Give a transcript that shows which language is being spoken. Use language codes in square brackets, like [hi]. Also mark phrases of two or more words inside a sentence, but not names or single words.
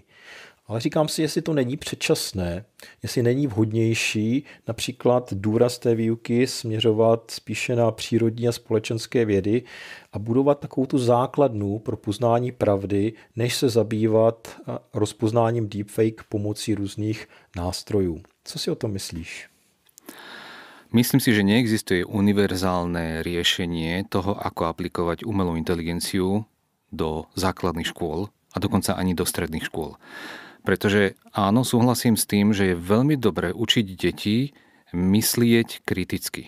[cs] Ale říkám si, jestli to není předčasné, jestli není vhodnější například důraz té výuky směřovat spíše na přírodní a společenské vědy a budovat takovou tu základnu pro poznání pravdy, než se zabývat rozpoznáním deepfake pomocí různých nástrojů. Co si o tom myslíš? [sk] Myslím si, že neexistuje univerzálne riešenie toho, ako aplikovať umelú inteligenciu do základných škôl a dokonca ani do stredných škôl. Pretože áno, súhlasím s tým, že je veľmi dobré učiť deti myslieť kriticky.